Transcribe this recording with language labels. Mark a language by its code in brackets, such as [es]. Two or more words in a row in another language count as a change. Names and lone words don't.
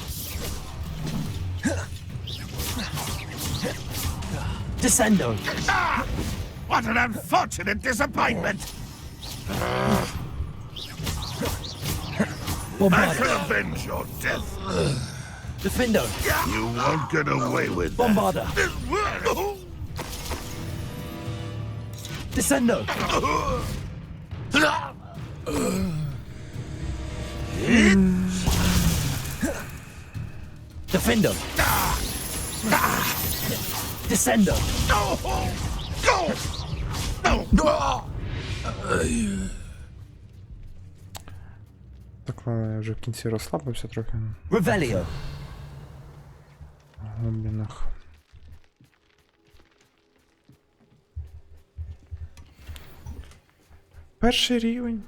[en] Descendo. What an unfortunate disappointment! I Bombarda. shall avenge your death. Defendo. You won't get away with that. Bombarda. Descendo. Defendo. Descendo. [uk] Так, я вже в кінці розслабився трохи [en] Revelio. [uk] в глибинах. Перший рівень.